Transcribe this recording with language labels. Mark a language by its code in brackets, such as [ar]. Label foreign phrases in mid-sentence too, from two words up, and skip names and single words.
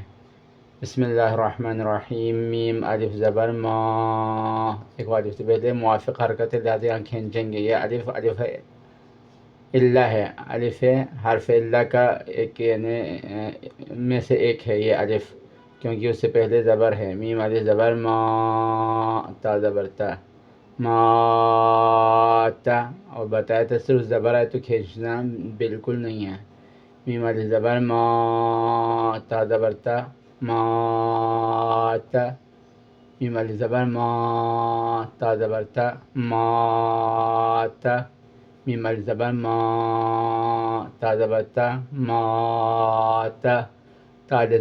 [ar] بسم اللہ الرحمن الرحیم۔ [ur] میم الف زبر ما، ایک الف سے پہلے موافق حرکت ہے، لہٰذا یہاں کھینچیں گے۔ یہ الف ہے، اللہ ہے، الف ہے، حرف اللہ کا ایک یعنی میں سے ایک ہے یہ الف، کیونکہ اس سے پہلے زبر ہے۔ میم الف زبر ما، تا زبر تا، ما تا، اور بتایا تھا صرف زبر ہے تو کھینچنا بالکل نہیں ہے۔ میم الف زبر ما، تا زبر تا، ما تا، میم الف زبر ما، تا زبر تا، ما تا، میم الف زبر ما، تا زبر تا، ما تا، تا الف